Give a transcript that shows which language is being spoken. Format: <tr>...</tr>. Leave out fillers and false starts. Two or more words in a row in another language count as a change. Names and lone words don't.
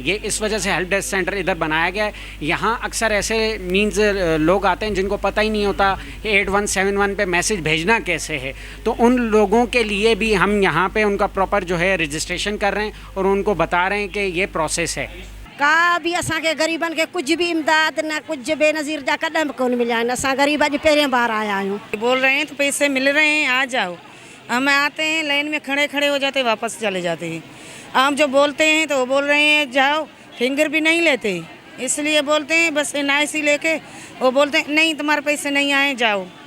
<ur>یہ اس وجہ سے</ur> <en>help desk centre</en> <ur>ادھر بنایا گیا ہے۔ یہاں اکثر ایسے مینز لوگ آتے ہیں جن کو پتا ہی نہیں ہوتا 8171 پے میسج بھیجنا کیسے ہے، تو ان لوگوں کے لیے بھی ہم یہاں پے ان کا پراپر جو ہے رجسٹریشن کر رہے ہیں اور ان کو بتا رہے ہیں کہ یہ پروسیس ہے.</ur> <sd>का भी असांखे ग़रीबनि खे कुछ भी इमदाद न कुछ बेनज़ीर जा कदम भी कोन मिलिया आहिनि। असां ग़रीब अॼु पहिरें बार आया आहियूँ।</sd> <ur>بول رہے ہیں تو پیسے مل رہے ہیں، آ جاؤ۔ ہم آتے ہیں لائن میں کھڑے کھڑے ہو جاتے، واپس چلے جاتے ہیں. ہم جو بولتے ہیں تو وہ بول رہے ہیں جاؤ، فنگر بھی نہیں لیتے، اس لیے بولتے ہیں بس NIC لے کے وہ بولتے ہیں نہیں تمہارے پیسے نہیں آئے، جاؤ.</ur>